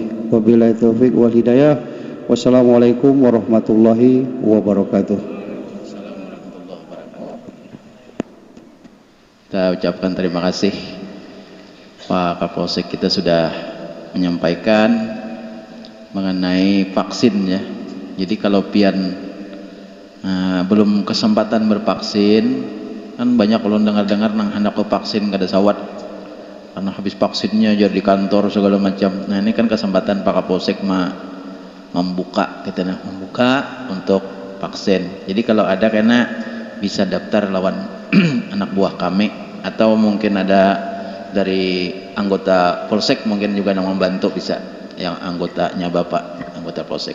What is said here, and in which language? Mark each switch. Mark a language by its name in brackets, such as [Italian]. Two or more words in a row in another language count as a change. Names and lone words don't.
[Arabic] وبالله التوفيق والهداية والسلام عليكم ورحمة الله وبركاته. [Indonesian] Kita ucapkan terima kasih Pak Kapolsek, kita sudah menyampaikan mengenai vaksin ya. Jadi kalau pian belum kesempatan bervaksin, kan banyak ulun dengar-dengar nang hendak ke vaksin [Banjar] kada sawat [Indonesian] karena habis vaksinnya jadi di kantor segala macam. Nah ini kan kesempatan Pak Kapolsek membuka untuk vaksin. Jadi kalau ada kena bisa daftar lawan anak buah kami, atau mungkin ada dari anggota Polsek mungkin juga yang membantu, bisa yang anggotanya Bapak anggota Polsek.